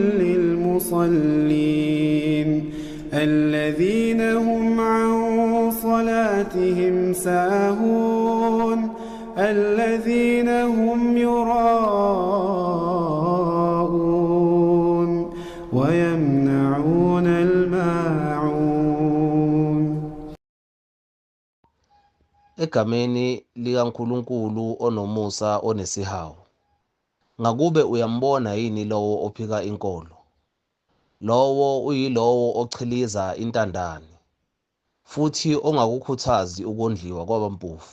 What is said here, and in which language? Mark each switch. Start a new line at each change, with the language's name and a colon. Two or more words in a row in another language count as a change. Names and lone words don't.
Arabic: للمصلين الذين هم عن صلاتهم ساهون الذين هم يراءون ويمنعون الماعون.
Zulu: Egameni likaNkulunkulu onomusa onesihawu. Ngakube uyambona yini lowo ophika inkolo? Lowo uyilowo ochiliza intandane, futhi ongakukhuthazi ukondliwa kwabampofu.